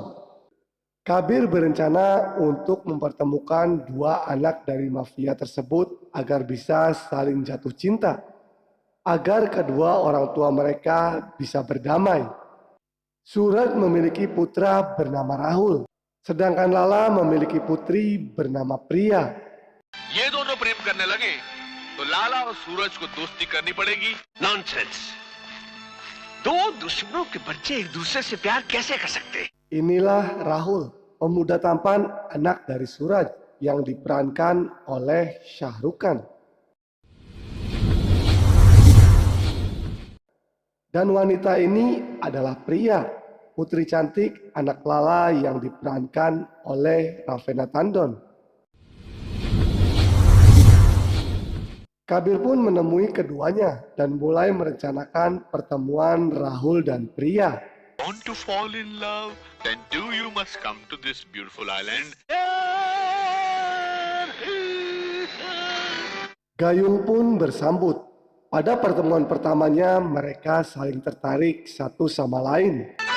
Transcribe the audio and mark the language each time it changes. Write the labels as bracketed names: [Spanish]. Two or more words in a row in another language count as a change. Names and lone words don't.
[Indonesian] Kabir berencana untuk mempertemukan dua anak dari mafia tersebut agar bisa saling jatuh cinta, agar kedua orang tua mereka bisa berdamai. Suraj memiliki putra bernama Rahul, sedangkan Lala memiliki putri bernama Priya. [Hindi] ये दोनों प्रेम करने लगे तो लाला और सूरज को दोस्ती करनी पड़ेगी। नॉनसेंस। दो दुश्मनों के बच्चे एक दूसरे से प्यार कैसे कर सकते? [Indonesian] Inilah Rahul, pemuda tampan anak dari Suraj yang diperankan oleh Shah Rukh Khan. Dan wanita ini adalah Priya, putri cantik anak Lala yang diperankan oleh Ravena Tandon. Kabir pun menemui keduanya dan mulai merencanakan pertemuan Rahul dan Priya. [English] Want to fall in love? Then do you must come to this beautiful island. [Indonesian] Gayung pun bersambut. Pada pertemuan pertamanya mereka saling tertarik satu sama lain.